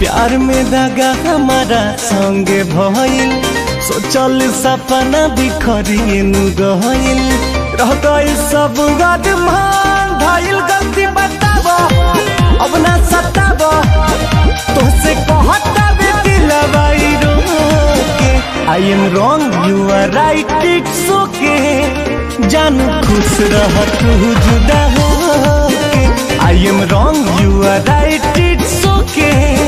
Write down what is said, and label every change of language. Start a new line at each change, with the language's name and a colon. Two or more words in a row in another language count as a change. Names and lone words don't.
Bhojpuri: प्यार में दगा हमारा संगे भइल, सोचल सपना बिखरिए नु गइल, रह गइल सब गदमान भइल। गलती बताब अब ना सताब, तोसे कहता बे दिलवा रोके।
English: I am wrong you are right it's OK,
Bhojpuri: जानू खुश रह तू जुदा होके।
English: I am wrong you are right it's OK,